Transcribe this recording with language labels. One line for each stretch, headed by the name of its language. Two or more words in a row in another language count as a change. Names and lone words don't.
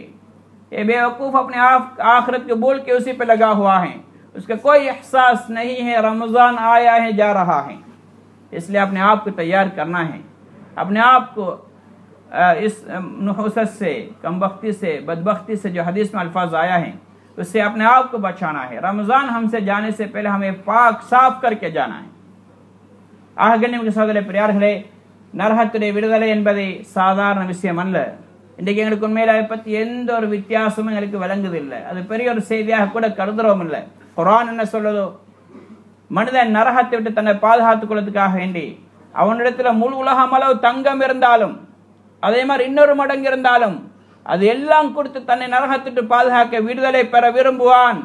Urdu: یہ بیوقوف اپنے آپ آخرت کو بول کے اسی پے لگا ہوا ہے، اس کا کوئی احساس نہیں ہے رمضان آیا ہے جا رہا ہے. اس لیے اپنے آپ کو تیار کرنا ہے، اپنے آپ کو اس نحوست سے، کمبختی سے، بدبختی سے جو حدیث میں الفاظ آیا ہے اس سے اپنے آپ کو بچانا ہے. رمضان ہم سے جانے سے پہلے ہمیں پاک صاف کر کے جانا ہے.
Tamil: ஆகணிமிக்க சகோதர பெரியார்களே, நரகத்துடைய விடுதலை என்பதை சாதாரண விஷயம் அல்ல. இன்றைக்கு எங்களுக்கு உண்மையில அதை பற்றி எந்த ஒரு வித்தியாசமும் எங்களுக்கு விளங்குதில்லை. அது பெரிய ஒரு செய்தியாக கூட கருதுறோம் இல்லை. குர்ஆன் என்ன சொல்லுதோ, மனிதன் நரகத்தை விட்டு தன்னை பாதுகாத்துக் கொள்வதற்காக வேண்டி அவனிடத்துல முழு உலகம் அளவு தங்கம் இருந்தாலும், அதே மாதிரி இன்னொரு மடங்கு இருந்தாலும், அது எல்லாம் கொடுத்து தன்னை நரகத்திட்டு பாதுகாக்க விடுதலை பெற விரும்புவான்.